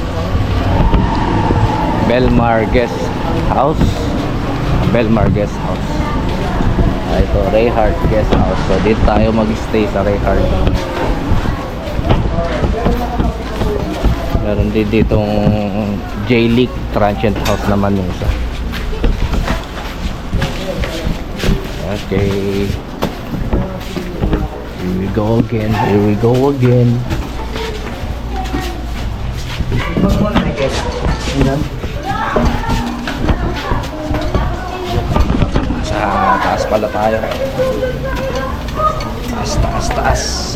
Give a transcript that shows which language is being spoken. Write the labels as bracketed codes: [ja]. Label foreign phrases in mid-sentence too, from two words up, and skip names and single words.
[tl] Belmar Guest House. Belmar Guest House. Ito, Rayhart Guest House. So, dito tayo mag-stay sa Rayhart. Meron din ditong J-League Transient House naman yung isa. Okay. [en] Here we go again. Here we go again. [tl] Sa taas pala tayo. Taas, taas, taas.